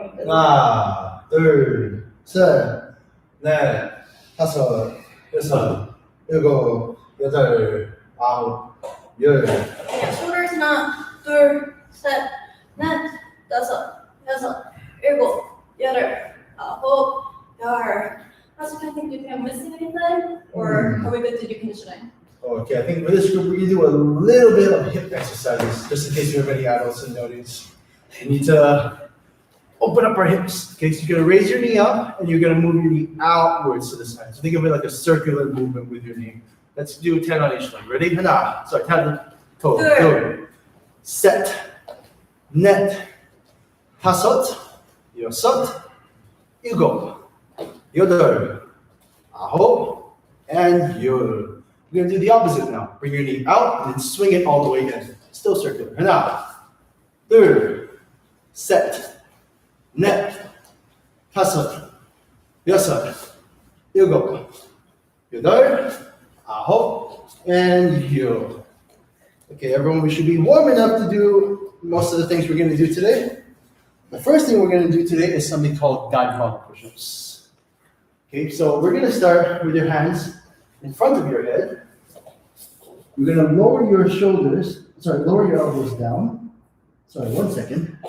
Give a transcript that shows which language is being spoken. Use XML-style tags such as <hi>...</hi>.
<ko>하나, 둘, 셋, 넷, 다섯, 여섯, 일곱, 여덟, 아홉, 열.</ko> <en>Yeah, shoulders</en> <ko>하나, 둘, 셋, 넷, 다섯, 여섯, 일곱, 여덟, 아홉, 열.</ko> <en>Pastor, I think, do you think I'm missing anything? Or are we good to do conditioning? Okay, I think for this group, we're gonna do a little bit of hip exercises, just in case you have any adults in the audience. We need to open up our hips. Okay, so you're gonna raise your knee up, and you're gonna move your knee outwards to the side. So think of it like a circular movement with your knee. Let's do 10 on each leg. Ready?</en> <ko>하나,</ko> <en>sorry, 10 toe. Good. Set.</en> <ko>넷, 다섯, 여섯, 일곱, 여덟, 아홉,</ko> <en>and</en> <ko>열.</ko> <en>We're gonna do the opposite now. Bring your knee out and then swing it all the way in. Still circular.</en> <ko>하나, 둘, 셋, 넷, 다섯, 여섯, 일곱, 여덟, 아홉,</ko> <en>and</en> <ko>열.</ko> <en>Okay, everyone, we should be warm enough to do most of the things we're going to do today. The first thing we're going to do today is something called dive push-ups. Okay, so we're going to start with your hands in front of your head. You're going to lower your shoulders, lower your elbows down. Sorry, 1 second.</en>